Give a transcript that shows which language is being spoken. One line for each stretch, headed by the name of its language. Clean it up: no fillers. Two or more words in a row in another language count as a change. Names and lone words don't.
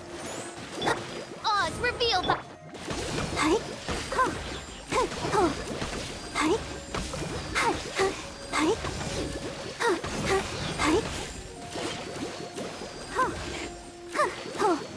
English: Oz revealed the... Hi. Huh. Huh. Hi. Hi. Hi. Huh. Hi. Huh. Huh.